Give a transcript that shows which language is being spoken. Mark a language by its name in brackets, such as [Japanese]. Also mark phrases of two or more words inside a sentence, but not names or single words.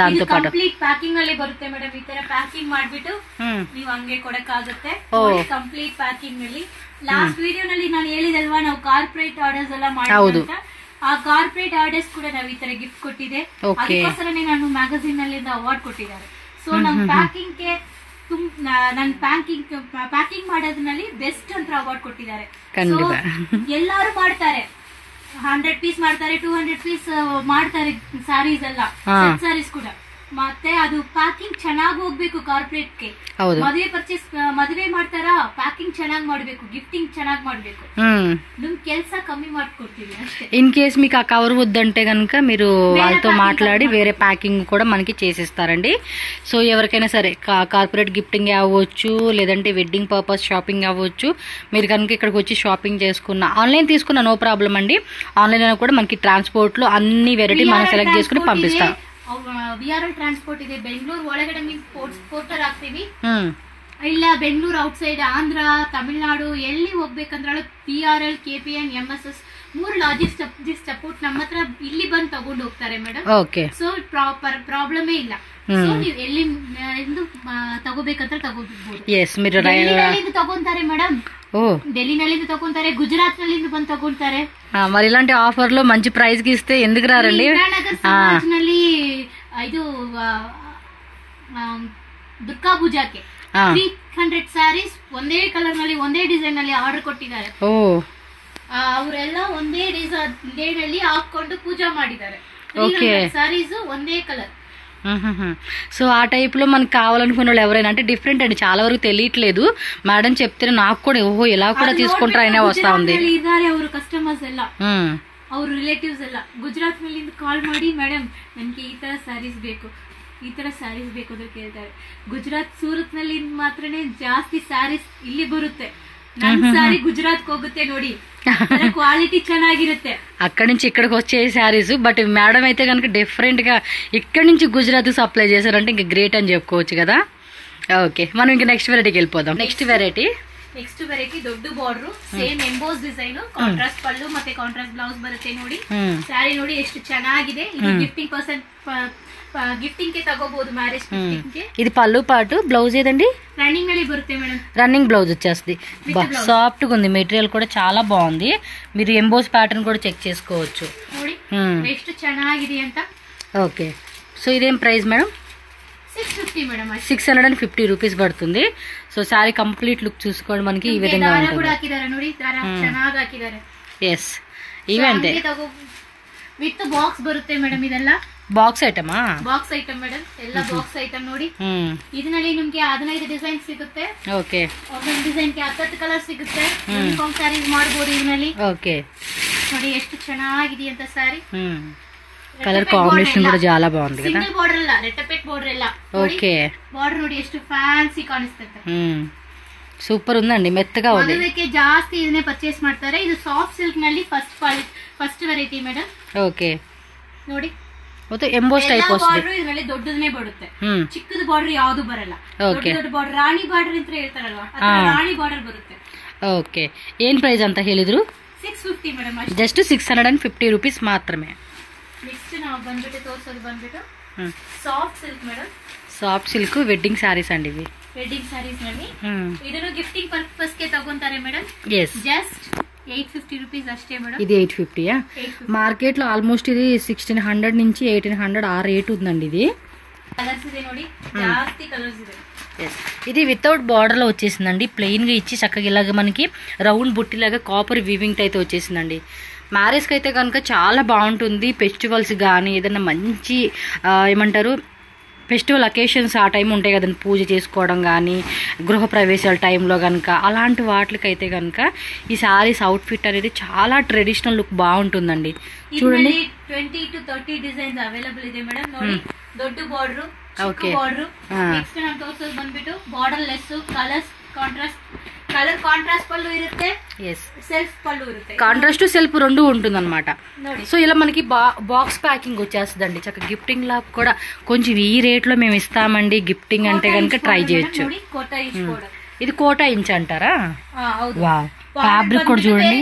[Telugu] దాంతో పాటు [English] complete packing [Kannada] ಅಲ್ಲಿ ಬರುತ್ತೆ ಮೇಡಮ್. ಈ ತರ ಪ್ಯಾಕಿಂಗ್ ಮಾಡ್ಬಿಟ್ಟು ನೀವು ಹಂಗೆ ಕೊಡಕ್ಕಾಗುತ್ತೆ. [English] complete packing [Kannada] ನಲ್ಲಿ [English] last video [Kannada] ನಲ್ಲಿ ನಾನು ಹೇಳಿದಲ್ವಾ ನಾವು [English] corporate orders [Kannada] ಎಲ್ಲ ಮಾಡಿದ್ವಿ ಅಂತ. ಆ [English] corporate orders [Kannada] ಕೂಡ ನಾವು ಈ ತರ ಗಿಫ್ಟ್ ಕೊಟ್ಟಿದೆ. ಅದಕ್ಕೋಸ್ಕರನೇ ನಾನು ಮ್ಯಾಗಝಿನ್ ನಲ್ಲಿ ಅವಾರ್ಡ್ ಕೊಟ್ಟಿದ್ದಾರೆ. ಸೊ ನಮ್ಮ ಪ್ಯಾಕಿಂಗ್ ಗೆ ನನ್ನ ಪ್ಯಾಕಿಂಗ್ ಮಾಡೋದ್ರಲ್ಲಿ ಬೆಸ್ಟ್ ಅಂತ ಅವಾರ್ಡ್ ಕೊಟ್ಟಿದ್ದಾರೆ. ಎಲ್ಲಾರು ಮಾಡ್ತಾರೆ, 100 ಪೀಸ್ ಮಾಡ್ತಾರೆ, 200 ಪೀಸ್ ಮಾಡ್ತಾರೆ ಸಾರೀಸ್ ಎಲ್ಲ, ಸಾರೀಸ್ ಕೂಡ. ಮತ್ತೆ ಅದು ಪ್ಯಾಕಿಂಗ್ ಚೆನ್ನಾಗಿ ಹೋಗ್ಬೇಕು. ಕಾರ್ಪೊರೇಟ್ ಗೆ ಮದುವೆ ಮಾಡ್ತಾರಾ, ಪ್ಯಾಕಿಂಗ್ ಚೆನ್ನಾಗಿ ಮಾಡ್ಬೇಕು, గిఫ్టింగ్ ಚೆನ್ನಾಗಿ ಮಾಡ್ಬೇಕು. ನಿಮ್ ಕೆಲಸ కమ్మి ಮಾಡ್ಕೊಡ್ತೀವಿ అಷ್ಟೇ. [English] in case [Telugu] మీకు ఆ కవర్ వద్దంటే కనుక మీరు వాళ్ళతో మాట్లాడి వేరే ప్యాకింగ్ కూడా మనకి చేసిస్తారండి. సో ఎవరికైనా సరే [English] corporate gifting [Telugu] అవ్వచ్చు, లేదంటే [English] wedding purpose shopping [Telugu] అవ్వచ్చు. మీరు కనుక ఇక్కడికి వచ్చి షాపింగ్ చేసుకున్న, ఆన్లైన్ తీసుకున్న [English] no problem [Telugu] అండి. ఆన్లైన్ అయినా కూడా మనకి ట్రాన్స్పోర్ట్ లో అన్ని వెరైటీ మనం సెలెక్ట్ చేసుకుని పంపిస్తాం. [Kannada] VRL ಟ್ರಾನ್ಸ್ಪೋರ್ಟ್ ಇದೆ. ಬೆಂಗಳೂರು ಒಳಗಡೆ ನೀವು ಪೋರ್ಟರ್ ಹಾಕ್ತೀವಿ. ಇಲ್ಲ ಬೆಂಗಳೂರು [English] out side [Kannada] ಆಂಧ್ರ, ತಮಿಳ್ನಾಡು ಎಲ್ಲಿ ಹೋಗ್ಬೇಕಂದ್ರೆ PRL, KPN, MSS 3 [English] logistics support [Kannada] ನಮ್ಮ ಹತ್ರ ಇಲ್ಲಿ ಬಂದು ತಗೊಂಡು ಹೋಗ್ತಾರೆ ಮೇಡಮ್. ಸೊ ಪ್ರಾಬ್ಲಮೇ ಇಲ್ಲ. ಸೊ ನೀವು ಎಲ್ಲಿ ತಗೋಬೇಕಂತ ತಗೋಬಹುದು. ತಗೊಂತಾರೆ ಮೇಡಮ್, ఢిల్లీనಲ್ಲಿంದ ತಗೊಂತಾರೆ, ಗುಜರಾತ್ ನಲ್ಲಿಂದ ಬಂದು ತಗೊಂತಾರೆ. [Telugu] మరి ఇలాంటి ఆఫర్లు మంచి ప్రైస్ కి ఇస్తే ఎందుకు రారండి? [Kannada] ನಲ್ಲಿ ಇದು ದುರ್ಗಾ ಪೂಜಾಕ್ಕೆ 300 ಸ್ಯಾರೀಸ್ ಒಂದೇ ಕಲರ್ ನಲ್ಲಿ ಒಂದೇ ಡಿಸೈನ್ ನಲ್ಲಿ ಆರ್ಡರ್ ಕೊಟ್ಟಿದ್ದಾರೆ. ಅವರೆಲ್ಲ ಒಂದೇ ಡಿಸೈನ್ ನಲ್ಲಿ ಹಾಕೊಂಡು ಪೂಜಾ ಮಾಡಿದ್ದಾರೆ. ಸ್ಯಾರೀಸ್ ಒಂದೇ ಕಲರ್. [Telugu] సో ఆ టైప్ లో మనకు కావాలనుకున్న వాళ్ళు ఎవరైనా, అంటే డిఫరెంట్ అండి, చాలా వరకు తెలియట్లేదు. మేడం చెప్తే నాకు కూడా ఓహో ఇలా కూడా తీసుకుంటారనే వస్తా ఉంది. [Kannada] ಅವರು ಕಸ್ಟಮರ್ಸ್ ಎಲ್ಲ, ಅವ್ರ ರಿಲೇಟಿವ್ಸ್ ಎಲ್ಲ ಗುಜರಾತ್ ನಲ್ಲಿ ಕಾಲ್ ಮಾಡಿ ಮೇಡಮ್ ನನಗೆ ಈ ತರ ಸ್ಯಾರೀಸ್ ಬೇಕು, ಈ ತರ ಸ್ಯಾರೀಸ್ ಬೇಕು ಅಂತ ಕೇಳ್ತಾರೆ. ಗುಜರಾತ್ ಸೂರತ್ ನಲ್ಲಿ ಮಾತ್ರನೇ ಜಾಸ್ತಿ ಸ್ಯಾರೀಸ್ ಇಲ್ಲಿ ಬರುತ್ತೆ. ನನ್ನ ಸಾರಿ ಗುಜರಾತ್ ಹೋಗುತ್ತೆ ನೋಡಿ, క్వాలిటీ ಚೆನ್ನಾಗಿರುತ್ತೆ. [Telugu] అక్కడి నుంచి ఇక్కడికి వచ్చే శారీస్. బట్ మేడం అయితే కనుక డిఫరెంట్ గా ఇక్కడి నుంచి గుజరాత్ సప్లై చేశారంటే ఇంకా గ్రేట్ అని చెప్పుకోవచ్చు కదా. ఓకే, మనం ఇంకా నెక్స్ట్ వెరైటీకి వెళ్ళిపోదాం. నెక్స్ట్ [English] next variety [Kannada] ದೊಡ್ಡ ಬಾರ್ಡರ್ [English] same emboss design contrast [Kannada] ಪಲ್ಲು ಮತ್ತೆ [English] contrast blouse [Kannada] ಬರುತ್ತೆ ನೋಡಿ ಸ್ಯಾರಿ ನೋಡಿ ಎಷ್ಟು ಚೆನ್ನಾಗಿದೆ ಇದು ಗಿಫ್ಟಿಂಗ್ ಗೆ ತಗೋಬಹುದು [English] marriage gifting [Kannada] ಗೆ [Telugu] ఇది పల్లు పాటు బ్లౌజ్ ఏదండి [Kannada] రన్నింగ్ ನಲ್ಲಿ ಬರುತ್ತೆ మేడం [English] running blouse [Telugu] వచ్చేస్తుంది సాఫ్ట్ గా ఉంది మెటీరియల్ కూడా చాలా బాగుంది మీరు [English] emboss pattern [Telugu] కూడా చెక్ చేసుకోవచ్చు [Kannada] ನೋಡಿ ಎಷ್ಟು ಚೆನ್ನಾಗಿದೆ ಅಂತ [English] okay so [Telugu] ఇదేం ప్రైస్ మేడం 650 మేడం 650 రూపీస్ పడుతుంది [English] so saree complete look [Telugu] చూసుకోండి మనకి ఈ విధంగా ఉంటుంది [Kannada] కూడా ಹಾಕಿದ್ದಾರೆ ನೋಡಿ ದಾರ ಚೆನ್ನಾಗಿ ಹಾಕಿದ್ದಾರೆ yes ಇವೆಂತೆ [English] with box [Kannada] ಬರುತ್ತೆ ಮೇಡಂ ಇದೆಲ್ಲ [English] box item [Kannada] ಮೇಡಂ ಎಲ್ಲ [English] box item [Kannada] ನೋಡಿ ಇದರಲ್ಲಿ ನಿಮಗೆ 15 ಡಿಸೈನ್ ಸಿಗುತ್ತೆ ಓಕೆ ಒಂದೊಂದು ಡಿಸೈನ್ ಗೆ 10 ಕಲರ್ ಸಿಗುತ್ತೆ [English] uniform sarees [Kannada] ಮಾಡಬಹುದು ಇದರಲ್ಲಿ ಓಕೆ ನೋಡಿ ಎಷ್ಟು ಚೆನ್ನಾಗಿದೆ ಅಂತ ಸ್ಯಾರಿ [English] color combination [Telugu] కూడా చాలా బాగుంది కదా [English] single border [Kannada] ಇಲ್ಲ రెట్టపెట్ బార్డర్ ಇಲ್ಲ [Telugu] ఓకే [Kannada] బార్డర్ ನೋಡಿ ಎಷ್ಟು ಫ್ಯಾನ್ಸಿ ಕಾಣಿಸುತ್ತೆ [Telugu] సూపర్ ఉందండి మెత్తగా ఉంది [Kannada] ಅದಕ್ಕೆ ಜಾಸ್ತಿ ಇದನ್ನೇ ಪರ್ಚೇಸ್ ಮಾಡ್ತಾರೆ ಇದು [English] soft silk [Kannada] ನಲ್ಲಿ [English] first variety madam [Kannada] ಓಕೆ ನೋಡಿ ಮತ್ತೆ [English] emboss type [Kannada] ವస్తుంది ಬಾರ್ಡರ್ ಇದರಲ್ಲಿ ದೊಡ್ಡದನೇ ಬರುತ್ತೆ ಚಿಕ್ಕದ ಬಾರ್ಡರ್ ಯಾವುದು ಬರಲ್ಲ ದೊಡ್ಡ ಬಾರ್ಡರ್ ರಾಣಿ ಬಾರ್ಡರ್ ಅಂತ ಹೇಳ್ತಾರಲ್ವಾ ಆ ರಾಣಿ ಬಾರ್ಡರ್ ಬರುತ್ತೆ ಓಕೆ ಏನ್ ಪ್ರೈಸ್ ಅಂತ ಹೇಳಿದ್ರು 650 ಮೇಡಂ [English] just 650 rupees [Kannada] ಮಾತ್ರమే ನೆಕ್ಸ್ಟ್ ನಾವು ಬಂದ್ಬಿಟ್ಟು ತೋರಿಸೋದು ಬಂದ್ಬಿಟ್ಟು [English] soft silk madam soft silk wedding sarees [Telugu] అండి ఇవి [English] wedding sarees [Kannada] ನಲ್ಲಿ ಇದನ್ನು [English] gifting purpose [Kannada] ಗೆ ತಗೊಂತಾರೆ ಮೇಡಂ yes [English] just 850 rupees [Kannada] అష్టే మేడం [Telugu] ఇది 850 మార్కెట్ లో ఆల్మోస్ట్ ఇది 1600 నుంచి 1800 ఆ రేట్ ఉందండి ఇది [Kannada] కలర్స్ ಇದೆ ನೋಡಿ ಜಾಸ್ತಿ కలర్స్ ಇದೆ [Telugu] ఇది [English] without border [Telugu] లో వచ్చేసిందండి ప్లెయిన్ గా ఇచ్చి చక్కగా ఇలాగా మనకి రౌండ్ బుట్టిలాగా [English] copper weaving [Telugu] అయితే వచ్చేసిందండి మ్యారేజ్ కి అయితే కనుక చాలా బాగుంటుంది ఫెస్టివల్స్ కానీ ఏదైనా మంచి ఏమంటారు [English] festival occasions [Telugu] ఆ టైం ఉంటాయి కదండి పూజ చేసుకోవడం కానీ గృహప్రవేశాల టైంలో కనుక అలాంటి వాటికైతే కనుక ఈ [English] sarees outfit [Telugu] అనేది చాలా [English] traditional look [Telugu] బాగుంటుందండి చూడండి [English] 20 to 30 designs available [Kannada] ಇದೆ మేడం ನೋಡಿ ದೊಡ್ಡ ಬಾರ್ಡರ್ ಚಿಕ್ಕ ಬಾರ್ಡರ್ ನೆಕ್ಸ್ಟ್ ನಾನು ತೋರಿಸೋದು ಬಂದ್ಬಿಟ್ಟು [English] border less colors color contrast [Kannada] పళ్ళు ఇರುತ್ತೆ సెల్ఫ్ పళ్ళు ఇರುತ್ತೆ [Telugu] కాంట్రాస్ట్ సెల్ఫ్ రెండు ఉంటుందన్నమాట సో ఇలా మనకి [English] box packing [Telugu] వచ్చేస్తుందండి చక్కగా గిఫ్టింగ్ లా కూడా కొంచెం ఈ రేట్ లో మేము ఇస్తామండి గిఫ్టింగ్ అంటే కనుక ట్రై చేయొచ్చు ఇది కోటా ఇంచ్ అంటారా ఫ్యాబ్రిక్ కూడా చూడండి